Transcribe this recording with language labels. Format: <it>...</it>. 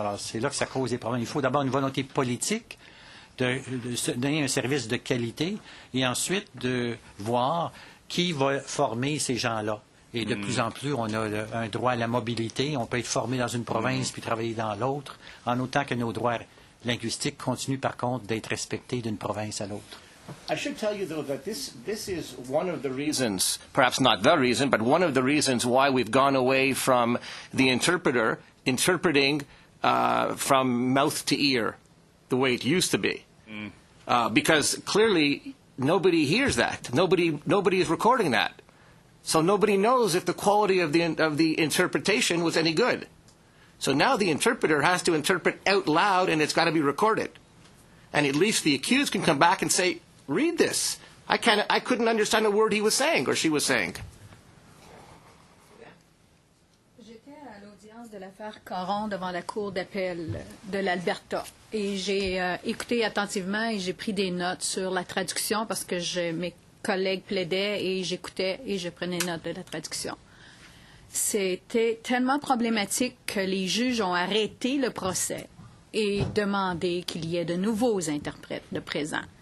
<fr>Alors, c'est là que ça cause des problèmes. Il faut d'abord une volonté politique de donner un service de qualité et ensuite de voir qui va former ces gens-là. Et de plus en plus, on a un droit à la mobilité. On peut être formé dans une province puis travailler dans l'autre, en autant que nos droits linguistiques continuent par contre d'être respectés d'une province à l'autre.</fr> <en>I should tell you, though, that this is one of the reasons, perhaps not the reason, but one of the reasons why we've gone away from the interpreter interpreting from mouth to ear, the way it used to be. Because clearly nobody hears that. Nobody is recording that. So nobody knows if the quality of the interpretation was any good. So now the interpreter has to interpret out loud, and it's got to be recorded. And at least the accused can come back and say, read this. I couldn't understand a word he was saying or she was saying.</en> <fr>J'étais à l'audience de l'affaire Caron devant la Cour d'appel de l'Alberta. Et j'ai écouté attentivement et j'ai pris des notes sur la traduction parce que mes collègues plaidaient et j'écoutais et je prenais note de la traduction. C'était tellement problématique que les juges ont arrêté le procès et demandé qu'il y ait de nouveaux interprètes de présent.</fr>